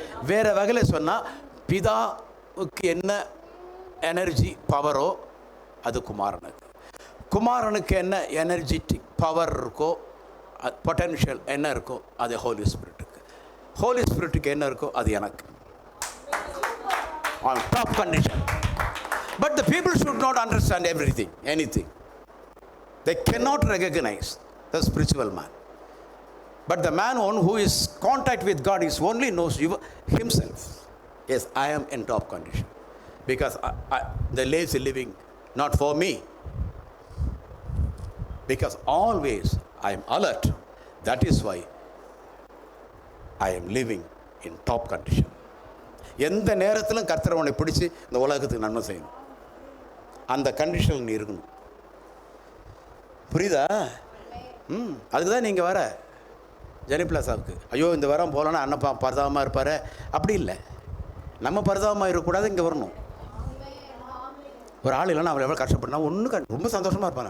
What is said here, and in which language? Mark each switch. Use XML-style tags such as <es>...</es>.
<ta>வேறு வகையில் சொன்னால், பிதாவுக்கு என்ன எனர்ஜி பவரோ அது குமாரனுக்கு, குமாரனுக்கு என்ன எனர்ஜெட்டிக் பவர் இருக்கோ, பொட்டென்ஷியல் என்ன இருக்கோ அது ஹோலி ஸ்பிரிட்டுக்கு, ஹோலி ஸ்பிரிட்டுக்கு என்ன இருக்கோ அது எனக்கு.</ta> <en>On top condition. But the people should not understand anything. They cannot recognize the spiritual man. But the man who is contact with God is only knows himself. Yes, I am in top condition. Because the lazy living, not for me. Because always I am alert. That is why I am living in top condition.</en> <ta>எந்த நேரத்திலும் கர்த்தர் உன்னை பிடிச்சி இந்த உலகத்துக்கு நன்மை செய்யணும். அந்த கண்டிஷனில் நீ இருக்கணும். புரியுதா? அதுக்கு தான் நீங்கள் வர ஜெனிப்ளாசாவுக்கு. ஐயோ இந்த வாரம் போகலன்னா அண்ணப்பா பரிதாபமாக இருப்பார். அப்படி இல்லை, நம்ம பரிதாபமாக இருக்கக்கூடாது, இங்கே வரணும். ஒரு ஆள் இல்லைன்னா அவள் எவ்வளோ கஷ்டப்படனா ஒன்றும் ரொம்ப சந்தோஷமாக இருப்பான்.</ta>